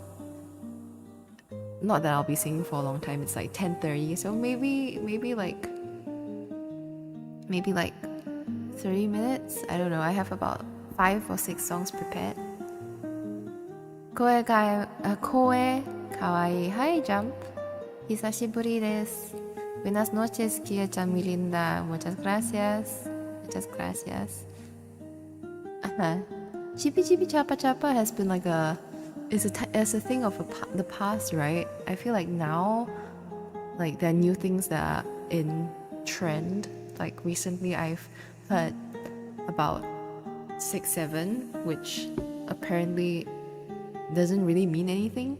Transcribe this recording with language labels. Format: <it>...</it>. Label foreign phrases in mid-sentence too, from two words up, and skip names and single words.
<en>Not that I'll be singing for a long time. It's like 10:30, so maybe like 30 minutes. I don't know. I have about 5 or 6 songs prepared.</en> <ja>声かわいい. Hi, Jump. 久しぶりです.</ja> <es>Buenas noches, Kia-chan, muy linda. Muchas gracias.</es> <en>Chippy Chippy Chapa Chapa has been like it's a thing of the past, right? I feel like now, like there are new things that are in trend. Like recently I've heard about 6-7, which apparently doesn't really mean anything.</en>